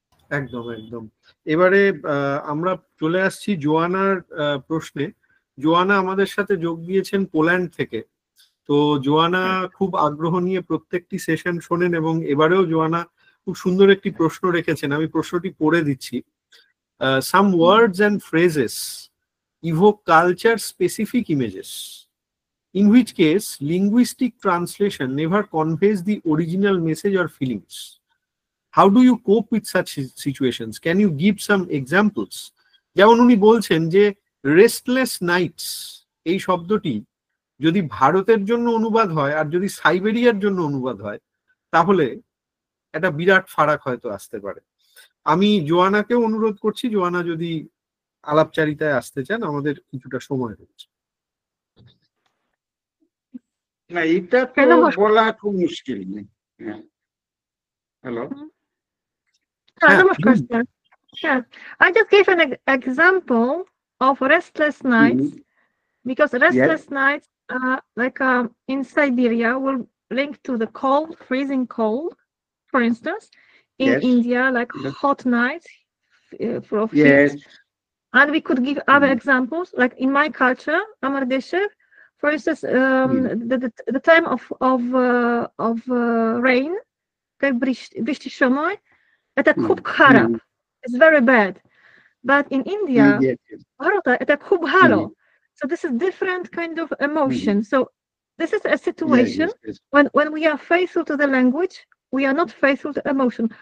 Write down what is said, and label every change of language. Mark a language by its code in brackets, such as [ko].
[bn] একদম একদম। এবারে আমরা চলে আসছি জোয়ানার প্রশ্নে। জোয়ানা আমাদের সাথে যোগ দিয়েছেন পোল্যান্ড থেকে। তো জোয়ানা খুব আগ্রহ নিয়ে প্রত্যেকটি সেশন শোনেন, এবং এবারেও জোয়ানা খুব সুন্দর একটি প্রশ্ন রেখেছেন। আমি প্রশ্নটি পড়ে দিচ্ছি। [en] Some words and phrases evoke culture specific images, in which case linguistic translation never conveys the original message or feelings. How do you cope with such situations? Can you give some examples? [bn] যেমন উনি বলছেন যে restless Knights এই শব্দটি যদি ভারতের জন্য অনুবাদ হয় আর যদি সাইবেরিয়ার জন্য অনুবাদ হয়, তাহলে একটা বিরাট ফারাক হয়তো আসতে পারে। আমি জোয়ানাকেও অনুরোধ করছি, জোয়ানা যদি আলাপচারিতায় আসতে চান, আমাদের কিছুটা সময় রয়েছে। না, এটা তো বলা খুব মুশকিল। [en] Hello, Namaskar. Yeah, I just gave an example of restless nights, because restless nights, in Siberia, will link to the cold, freezing cold. For instance, in India, like hot nights for heat. And we could give other examples, like in my culture, Amardeshe, for instance, the time of rain, Bishti Shomoy, [bn] এটা খুব খারাপ, [en] it's very bad. But in India, [bn] এটা খুব ভালো. [en] So this is different kind of emotion. So this is a situation when we are faithful to the language, we are not faithful to emotion.